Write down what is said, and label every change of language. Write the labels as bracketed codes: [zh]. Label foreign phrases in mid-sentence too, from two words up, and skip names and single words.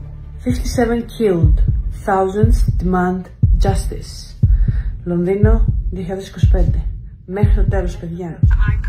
[en] 57 killed. Thousands demand justice. [el] Λονδίνο 2025. Μέχρι το τέλος, παιδιά.